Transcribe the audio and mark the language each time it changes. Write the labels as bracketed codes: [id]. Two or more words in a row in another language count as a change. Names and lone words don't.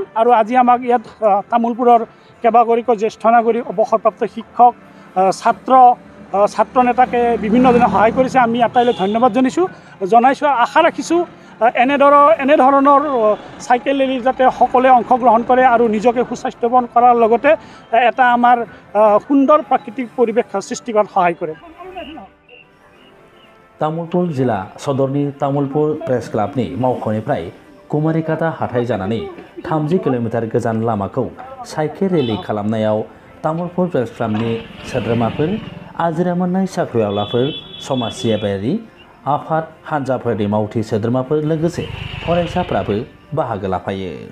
[as] আৰু আজি আমাক ইয়াত তামোলপুৰৰ কেইবাগৰাকীও জ্যেষ্ঠ নাগৰিক, অৱসৰপ্ৰাপ্ত শিক্ষক, ছাত্ৰ নেতাকে বিভিন্নজনে সহায় কৰিছে। আমি আটাইলৈ ধন্যবাদ জনাইছোঁ আৰু আশা ৰাখিছোঁ এনেধৰণৰ চাইকেল ৰেলীত যাতে সকলোৱে অংশগ্ৰহণ কৰে আৰু নিজকে সুস্বাস্থ্যৱান কৰাৰ লগতে এটা আমাৰ সুন্দৰ प्राकृतिक পৰিৱেশ সৃষ্টি কৰাত সহায় কৰে। [brx] तामुलपुर जिला सदरनि तामुलपुर प्रेस क्लाबनि मावख'निफ्राय कुमारिकाटा हाथाय जानानै 30 किलोमिटार गोजान लामाखौ [en] cycle rally [brx] खालामनायाव तामुलपुर प्रेस क्लाबनि सोद्रोमाफोर, आजिरा मोननाय साख्रिआवलाफोर, समाज सिबियारि आफाद हान्जाफोरनि मावथि सोद्रोमाफोर लोगोसे फरायसाफ्राबो बाहागो लाफायो।